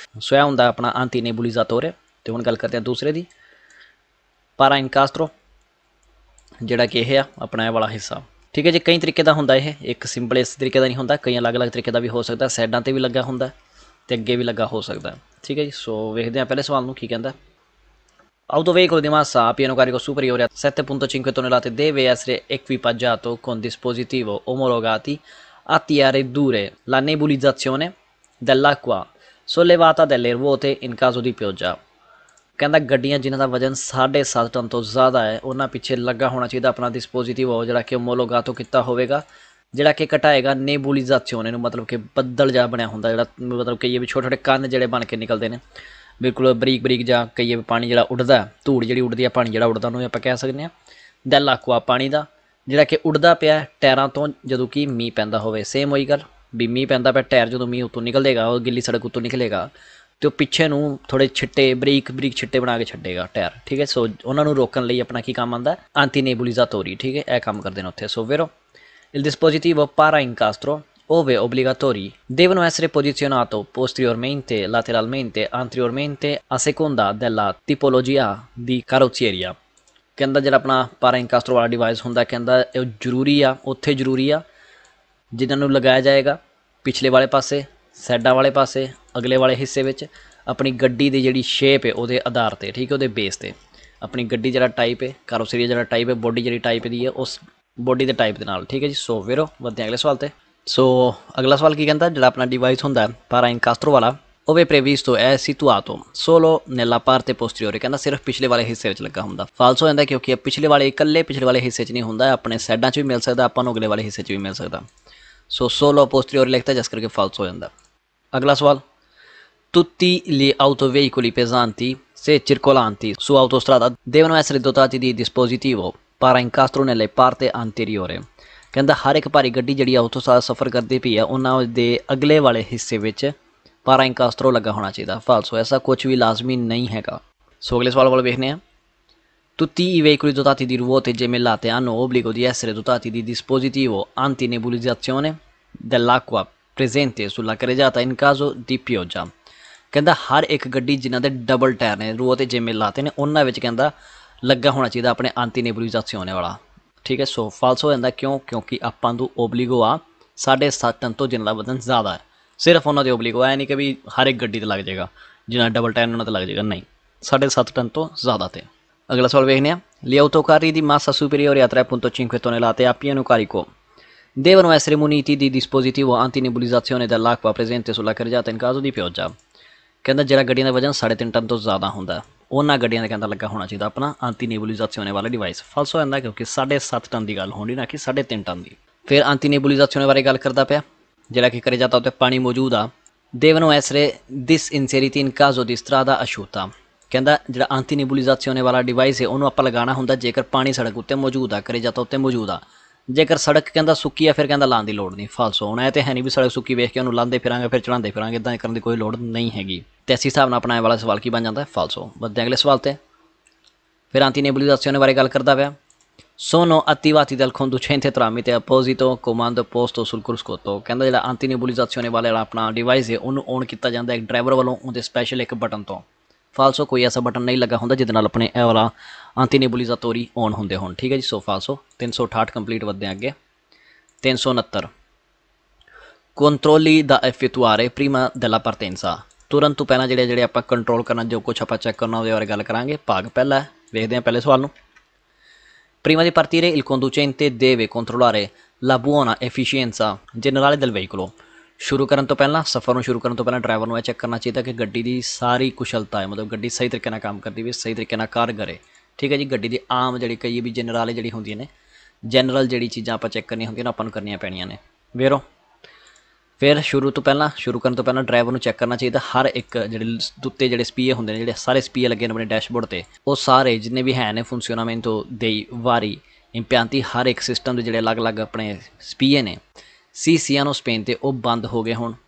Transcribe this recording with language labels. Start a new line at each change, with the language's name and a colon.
Punjabi: ਸੋ ਇਹ ਹੁੰਦਾ ਆਪਣਾ antinebulizzatori। ਅਤੇ ਹੁਣ ਗੱਲ ਕਰਦੇ ਹਾਂ ਦੂਸਰੇ ਦੀ ਪਾਰਾ ਇਨਕਾਸਟਰੋ ਜਿਹੜਾ ਕਿ ਇਹ ਆ ਆਪਣਾ ਇਹ ਵਾਲਾ ਹਿੱਸਾ। ਠੀਕ ਹੈ ਜੀ ਕਈ ਤਰੀਕੇ ਦਾ ਹੁੰਦਾ ਇਹ, ਇੱਕ ਸਿੰਪਲ ਇਸ ਤਰੀਕੇ ਦਾ ਨਹੀਂ ਹੁੰਦਾ, ਕਈ ਅਲੱਗ-ਅਲੱਗ ਤਰੀਕੇ ਦਾ ਵੀ ਹੋ ਸਕਦਾ। ਸਾਈਡਾਂ 'ਤੇ ਵੀ ਲੱਗਾ ਹੁੰਦਾ ਅਤੇ ਅੱਗੇ ਵੀ ਲੱਗਾ ਹੋ ਸਕਦਾ। ਠੀਕ ਹੈ ਜੀ ਸੋ ਵੇਖਦੇ ਹਾਂ ਪਹਿਲੇ ਸਵਾਲ ਨੂੰ ਕੀ ਕਹਿੰਦਾ।
Italian: Autoveicolo di massa a pieno carico superiore a 7.5 tonnellate deve essere equipaggiato con dispositivi omologati atti a ridurre la nebulizzazione dell'acqua sollevata dalle ruote in caso di pioggia।
Punjabi: ਕਹਿੰਦਾ ਗੱਡੀਆਂ ਜਿਨ੍ਹਾਂ ਦਾ ਵਜਨ 7.5 ਟਨ ਤੋਂ ਜ਼ਿਆਦਾ ਹੈ ਉਹਨਾਂ ਪਿੱਛੇ ਲੱਗਾ ਹੋਣਾ ਚਾਹੀਦਾ ਆਪਣਾ ਡਿਸਪੋਜ਼ੀਟਿਵ ਜਿਹੜਾ ਕਿ ਓਮੋਲੋਗਾਤੋ ਕੀਤਾ ਹੋਵੇਗਾ, ਜਿਹੜਾ ਕਿ ਘਟਾਏਗਾ ਨੇਬੂਲਿਜ਼ਾਸੀਓਨ ਨੂੰ ਮਤਲਬ ਕਿ ਬੱਦਲ ਜਿਹਾ ਬਣਿਆ ਹੁੰਦਾ ਜਿਹੜਾ ਮਤਲਬ ਕਹੀਏ ਵੀ ਛੋਟੇ ਛੋਟੇ ਕੰਨ ਜਿਹੜੇ ਬਣ ਕੇ ਨਿਕਲਦੇ ਨੇ ਬਿਲਕੁਲ ਬਰੀਕ ਬਰੀਕ ਜਾਂ ਕਹੀਏ ਵੀ ਪਾਣੀ ਜਿਹੜਾ ਉੱਡਦਾ ਧੂੜ ਜਿਹੜੀ ਉੱਡਦੀ ਆ ਪਾਣੀ ਜਿਹੜਾ ਉੱਡਦਾ ਉਹਨੂੰ ਆਪਾਂ ਕਹਿ ਸਕਦੇ ਹਾਂ ਦੈਲਾਕੁਆ ਪਾਣੀ ਦਾ ਜਿਹੜਾ ਕਿ ਉੱਡਦਾ ਪਿਆ ਟਾਇਰਾਂ ਤੋਂ ਜਦੋਂ ਕਿ ਮੀਂਹ ਪੈਂਦਾ ਹੋਵੇ। ਸੇਮ ਉਹੀ ਗੱਲ ਵੀ ਮੀਂਹ ਪੈਂਦਾ ਪਿਆ ਟਾਇਰ ਜਦੋਂ ਮੀਂਹ ਉੱਤੋਂ ਨਿਕਲੇਗਾ ਉਹ ਗਿੱਲੀ ਸੜਕ ਉੱਤੋਂ ਨਿਕਲੇਗਾ ਅਤੇ ਉਹ ਪਿੱਛੇ ਨੂੰ ਥੋੜ੍ਹੇ ਛਿੱਟੇ ਬਰੀਕ ਬਰੀਕ ਛਿੱਟੇ ਬਣਾ ਕੇ ਛੱਡੇਗਾ ਟਾਇਰ। ਠੀਕ ਹੈ ਸੋ ਉਹਨਾਂ ਨੂੰ ਰੋਕਣ ਲਈ ਆਪਣਾ ਕੀ ਕੰਮ ਆਉਂਦਾ antinebulizzatori। ਠੀਕ ਹੈ ਇਹ ਕੰਮ ਕਰਦੇ ਨੇ ਉੱਥੇ।
Italian: ਸੋ vero il dispositivo para incastro ove obbligatori devono essere posizionato posteriormente, lateralmente, anteriormente a seconda della tipologia di carrozzeria।
Punjabi: ਕਹਿੰਦਾ ਜਿਹੜਾ ਆਪਣਾ ਪਾਰਾ ਇਨਕਾਸਟਰੋ ਵਾਲਾ ਡਿਵਾਈਸ ਹੁੰਦਾ ਕਹਿੰਦਾ ਇਹ ਜ਼ਰੂਰੀ ਆ ਉੱਥੇ ਜ਼ਰੂਰੀ ਆ ਜਿਨ੍ਹਾਂ ਨੂੰ ਲਗਾਇਆ ਜਾਏਗਾ ਪਿਛਲੇ ਵਾਲੇ ਪਾਸੇ ਸਾਈਡਾਂ ਵਾਲੇ ਪਾਸੇ ਅਗਲੇ ਵਾਲੇ ਹਿੱਸੇ ਵਿੱਚ ਆਪਣੀ ਗੱਡੀ ਦੀ ਜਿਹੜੀ ਸ਼ੇਪ ਹੈ ਉਹਦੇ ਆਧਾਰ 'ਤੇ। ਠੀਕ ਹੈ ਉਹਦੇ ਬੇਸ 'ਤੇ ਆਪਣੀ ਗੱਡੀ ਜਿਹੜਾ ਟਾਈਪ ਹੈ ਕਾਰੋਸੇਰੀ ਜਿਹੜਾ ਟਾਈਪ ਹੈ ਬੋਡੀ ਜਿਹੜੀ ਟਾਈਪ ਦੀ ਹੈ ਉਸ ਬੋਡੀ ਦੇ ਟਾਈਪ ਦੇ ਨਾਲ। ਠੀਕ ਹੈ ਜੀ ਸੋ ਵੇਰੋ ਵਧਦੇ ਹਾਂ ਅਗਲੇ ਸਵਾਲ 'ਤੇ। ਸੋ ਅਗਲਾ ਸਵਾਲ ਕੀ ਕਹਿੰਦਾ ਜਿਹੜਾ ਆਪਣਾ ਡਿਵਾਈਸ ਹੁੰਦਾ ਪਾਰਾ ਇਨਕਾਸਟਰੋ ਵਾਲਾ
Italian: ove previsto è situato solo nella parte posteriore
Punjabi: ਕਹਿੰਦਾ ਸਿਰਫ ਪਿਛਲੇ ਵਾਲੇ ਹਿੱਸੇ ਵਿੱਚ ਲੱਗਾ ਹੁੰਦਾ। ਫਾਲਸ ਹੋ ਜਾਂਦਾ ਕਿਉਂਕਿ ਪਿਛਲੇ ਵਾਲੇ ਇਕੱਲੇ ਪਿਛਲੇ ਵਾਲੇ ਹਿੱਸੇ 'ਚ ਨਹੀਂ ਹੁੰਦਾ, ਆਪਣੇ ਸਾਈਡਾਂ 'ਚ ਵੀ ਮਿਲ ਸਕਦਾ ਆਪਾਂ ਨੂੰ ਅਗਲੇ ਵਾਲੇ ਹਿੱਸੇ 'ਚ ਵੀ ਮਿਲ ਸਕਦਾ। ਸੋ
Italian: solo posteriore
Punjabi: ਲਿਖਦਾ ਜਿਸ ਕਰਕੇ ਫਾਲਸ ਹੋ ਜਾਂਦਾ। ਅਗਲਾ ਸਵਾਲ
Italian: tutti gli autoveicoli pesanti se circolanti su autostrada devono essere dotati di dispositivo para incastro nelle parte anteriore।
Punjabi: ਕਹਿੰਦਾ ਹਰ ਇੱਕ ਭਾਰੀ ਗੱਡੀ ਜਿਹੜੀ ਆਟੋਸਟਰਾਡਾ ਸਫ਼ਰ ਕਰਦੀ ਪਈ ਆ ਉਹਨਾਂ ਦੇ ਅਗਲੇ ਵਾਲੇ ਹਿੱਸੇ ਵਿੱਚ ਪਾਰਾ ਇਨਕਾਸਟਰੋ ਲੱਗਾ ਹੋਣਾ ਚਾਹੀਦਾ। ਫਾਲਸੋ ਐਸਾ ਕੁਝ ਵੀ ਲਾਜ਼ਮੀ ਨਹੀਂ ਹੈਗਾ। ਸੋ ਅਗਲੇ ਸਵਾਲ ਵੱਲ ਵੇਖਦੇ ਹਾਂ।
Italian: Tutti i veicoli dotati di ruote gemellate hanno obbligo di essere dotati di dispositivo antinebulizzazione dell'acqua presente sulla carreggiata in caso di pioggia।
Punjabi: ਕਹਿੰਦਾ ਹਰ ਇੱਕ ਗੱਡੀ ਜਿਨ੍ਹਾਂ ਦੇ ਡਬਲ ਟਾਇਰ ਨੇ ਰੂਹ ਤੇ ਜਿਵੇਂ ਲਾਤੇ ਨੇ ਉਹਨਾਂ ਵਿੱਚ ਕਹਿੰਦਾ ਲੱਗਾ ਹੋਣਾ ਚਾਹੀਦਾ ਆਪਣੇ antinebulizzazione ਵਾਲਾ। ਠੀਕ ਹੈ ਸੋ ਫਾਲਸ ਹੋ ਜਾਂਦਾ ਕਿਉਂ ਕਿਉਂਕਿ ਆਪਾਂ ਨੂੰ ਓਬਲੀਗੋ ਆ 7.5 ਟਨ ਤੋਂ ਜਿਨ੍ਹਾਂ ਦਾ ਵਜ਼ਨ ਜ਼ਿਆਦਾ ਹੈ ਸਿਰਫ ਉਹਨਾਂ ਦੇ ਓਬਲੀਗੋ ਐ ਨਹੀਂ ਕਿ ਵੀ ਹਰ ਇੱਕ ਗੱਡੀ 'ਤੇ ਲੱਗ ਜਾਏਗਾ ਜਿਨ੍ਹਾਂ ਡਬਲ ਟਾਇਰ ਉਹਨਾਂ 'ਤੇ ਲੱਗ ਜਾਏਗਾ, ਨਹੀਂ 7.5 ਟਨ ਤੋਂ ਜ਼ਿਆਦਾ 'ਤੇ। ਅਗਲਾ ਸਵਾਲ ਵੇਖਦੇ ਹਾਂ।
Italian: Gli autocarri di massa superiore a 3.5 tonnellate a pieno carico devono essere muniti di dispositivo antinebulizzazione dell'acqua presente sulla carreggiata in caso di pioggia।
Punjabi: ਕਹਿੰਦਾ ਜਿਹੜਾ ਗੱਡੀਆਂ ਦਾ ਵਜ਼ਨ 3.5 ਟਨ ਤੋਂ ਜ਼ਿਆਦਾ ਹੁੰਦਾ ਉਹਨਾਂ ਗੱਡੀਆਂ ਦਾ ਕਹਿੰਦਾ ਲੱਗਾ ਹੋਣਾ ਚਾਹੀਦਾ ਆਪਣਾ antinebulizzazione ਵਾਲਾ ਡਿਵਾਈਸ। ਫਾਲਸ ਹੋ ਜਾਂਦਾ ਕਿਉਂਕਿ 7.5 ਟਨ ਦੀ ਗੱਲ ਹੋਣੀ ਨਾ ਕਿ 3.5 ਟਨ ਦੀ। ਫਿਰ antinebulizzazione ਬਾਰੇ ਗੱਲ ਕਰਦਾ ਪਿਆ ਜਿਹੜਾ ਕਿ ਕਰੇ ਜਾਂਦਾ ਉੱਤੇ ਪਾਣੀ ਮੌਜੂਦ ਆ
Italian: devono essere disinseriti in caso di strada asciutta।
Punjabi: ਕਹਿੰਦਾ ਜਿਹੜਾ antinebulizzazione ਵਾਲਾ ਡਿਵਾਈਸ ਹੈ ਉਹਨੂੰ ਆਪਾਂ ਲਗਾਉਣਾ ਹੁੰਦਾ ਜੇਕਰ ਪਾਣੀ ਸੜਕ ਉੱਤੇ ਮੌਜੂਦ ਆ ਕਰੇ ਜਾਂਦਾ ਉੱਤੇ ਮੌਜੂਦ ਆ। ਜੇਕਰ ਸੜਕ ਕਹਿੰਦਾ ਸੁੱਕੀ ਆ ਫਿਰ ਕਹਿੰਦਾ ਲਾਉਣ ਦੀ ਲੋੜ ਨਹੀਂ। ਫਾਲਸੋ ਹੁਣ ਇਹ ਤਾਂ ਹੈ ਨਹੀਂ ਵੀ ਸੜਕ ਸੁੱਕੀ ਵੇਖ ਕੇ ਉਹਨੂੰ ਲਾਉਂਦੇ ਫਿਰਾਂਗੇ ਫਿਰ ਚੜਾਉਂਦੇ ਫਿਰਾਂਗੇ, ਇੱਦਾਂ ਕਰਨ ਦੀ ਕੋਈ ਲੋੜ ਨਹੀਂ ਹੈਗੀ। ਅਤੇ ਇਸ ਹਿਸਾਬ ਨਾਲ ਆਪਣਾ ਇਹ ਵਾਲਾ ਸਵਾਲ ਕੀ ਬਣ ਜਾਂਦਾ ਫਾਲਸੋ। ਵੱਧਦੇ ਅਗਲੇ ਸਵਾਲ 'ਤੇ। ਫਿਰ antinebulizzazione ਬਾਰੇ ਗੱਲ ਕਰਦਾ ਪਿਆ।
Italian: sono attivati dal conducente tramite apposito comando posto sul cruscotto।
Punjabi: ਕਹਿੰਦਾ ਜਿਹੜਾ antinebulizzazione ਵਾਲਾ ਆਪਣਾ ਡਿਵਾਈਸ ਹੈ ਉਹਨੂੰ ਔਨ ਕੀਤਾ ਜਾਂਦਾ ਇੱਕ ਡਰਾਈਵਰ ਵੱਲੋਂ ਉਹਦੇ ਸਪੈਸ਼ਲ ਇੱਕ ਬਟਨ ਤੋਂ। ਫਾਲਸੋ ਕੋਈ ਐਸਾ ਬਟਨ ਨਹੀਂ ਲੱਗਾ ਹੁੰਦਾ ਜਿਹਦੇ ਨਾਲ ਆਪਣੇ ਇਹ ਵਾਲਾ antinebulizzatori ਔਨ ਹੁੰਦੇ ਹੋਣ। ਠੀਕ ਹੈ ਜੀ ਸੋ ਫਾਲਸੋ 368 ਕੰਪਲੀਟ ਵੱਧਦੇ ਅੱਗੇ।
Italian: 369 controlli da effettuare prima della partenza।
Punjabi: ਤੁਰੰਤ ਤੋਂ ਪਹਿਲਾਂ ਜਿਹੜੇ ਆਪਾਂ ਕੰਟਰੋਲ ਕਰਨਾ ਜੋ ਕੁਛ ਆਪਾਂ ਚੈੱਕ ਕਰਨਾ ਉਹਦੇ ਬਾਰੇ ਗੱਲ ਕਰਾਂਗੇ। ਭਾਗ ਪਹਿਲਾ ਹੈ, ਵੇਖਦੇ ਹਾਂ ਪਹਿਲੇ ਸਵਾਲ ਨੂੰ।
Italian: Prima di partire il conducente deve controllare la buona efficienza generale del veicolo।
Punjabi: ਸ਼ੁਰੂ ਕਰਨ ਤੋਂ ਪਹਿਲਾਂ ਸਫ਼ਰ ਨੂੰ ਸ਼ੁਰੂ ਕਰਨ ਤੋਂ ਪਹਿਲਾਂ ਡਰਾਈਵਰ ਨੂੰ ਇਹ ਚੈੱਕ ਕਰਨਾ ਚਾਹੀਦਾ ਕਿ ਗੱਡੀ ਦੀ ਸਾਰੀ ਕੁਸ਼ਲਤਾ ਹੈ, ਮਤਲਬ ਗੱਡੀ ਸਹੀ ਤਰੀਕੇ ਨਾਲ ਕੰਮ ਕਰਦੀ ਵੀ, ਸਹੀ ਤਰੀਕੇ ਨਾਲ ਕਾਰ ਕਰੇ। ਠੀਕ ਹੈ ਜੀ। ਗੱਡੀ ਦੀ ਆਮ ਜਿਹੜੀ ਕਈ ਵੀ ਜਨਰਲ ਜਿਹੜੀ ਹੁੰਦੀਆਂ ਨੇ, ਜਨਰਲ ਜਿਹੜੀ ਚੀਜ਼ਾਂ ਆਪਾਂ ਚੈੱਕ ਕਰਨੀਆਂ ਹੁੰਦੀਆਂ ਨੇ ਆਪਾਂ ਨੂੰ ਕਰਨੀਆਂ ਪੈਣੀਆਂ ਨੇ ਵੇਰੋ। ਫਿਰ ਸ਼ੁਰੂ ਕਰਨ ਤੋਂ ਪਹਿਲਾਂ ਡਰਾਈਵਰ ਨੂੰ ਚੈੱਕ ਕਰਨਾ ਚਾਹੀਦਾ ਹਰ ਇੱਕ ਜਿਹੜੇ ਉੱਤੇ ਜਿਹੜੇ ਸਪੀਏ ਹੁੰਦੇ ਨੇ, ਜਿਹੜੇ ਸਾਰੇ ਸਪੀਏ ਲੱਗੇ ਨੇ ਆਪਣੇ ਡੈਸ਼ਬੋਰਡ 'ਤੇ, ਉਹ ਸਾਰੇ ਜਿੰਨੇ ਵੀ ਹੈ ਨੇ
Italian: funzionamento dei vari impianti,
Punjabi: ਹਰ ਇੱਕ ਸਿਸਟਮ ਦੇ ਜਿਹੜੇ ਅਲੱਗ-ਅਲੱਗ ਆਪਣੇ ਸਪੀਏ ਨੇ ਸੀ
Italian: siano spente,
Punjabi: ਉਹ ਬੰਦ ਹੋ ਗਏ ਹੋਣ।